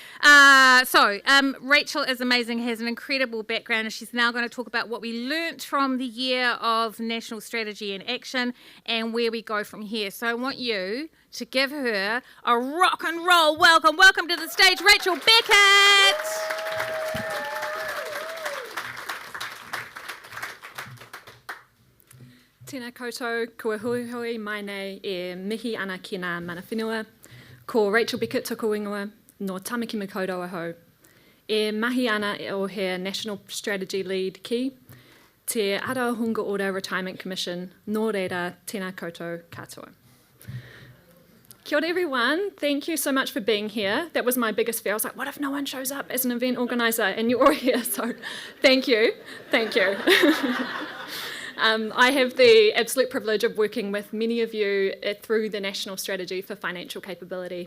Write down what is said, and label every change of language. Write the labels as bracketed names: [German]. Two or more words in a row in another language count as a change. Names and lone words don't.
[English] Rachel is amazing, has an incredible background, and she's now going to talk about what we learnt from the year of National Strategy in Action and where we go from here. So I want you to give her a rock and roll welcome. Welcome to the stage, Rachel Beckett. [Māori] Tēnā koutou, kua hui hui, mai nei e mihi ana ki ngā mana whenua. Ko Rachel Beckett toko ingoa no Tamaki Makaurau ahau. E mahi ana o he [English] National Strategy Lead [Māori] ki, te Arahunga Ora Retirement Commission, nō reira tēnā koutou katoa. Kia ora [English] everyone, thank you so much for being here. That was my biggest fear. I was like, what if no one shows up as an event organiser? And you're all here, so thank you. Thank you. I have the absolute privilege of working with many of you through the National Strategy for Financial Capability.